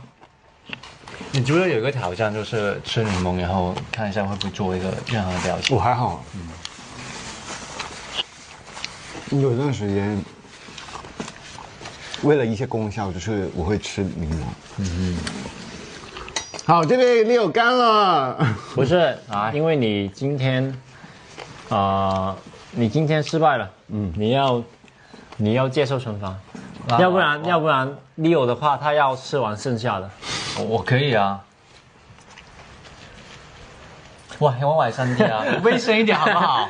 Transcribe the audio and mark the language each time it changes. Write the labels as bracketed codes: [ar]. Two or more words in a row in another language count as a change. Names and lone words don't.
[zh] 你覺得有一個挑戰就是吃檸檬，然後看一下會不會做一個任何的表情。我還好。有一段時間，為了一些功效，就是我會吃檸檬。好，這邊 Leo 乾了。不是，因為你今天，你今天失敗了。你要接受懲罰，要不然Leo的話，他要吃完剩下的。我可以啊。哇，我衛生啲啊，衛生一點好不好？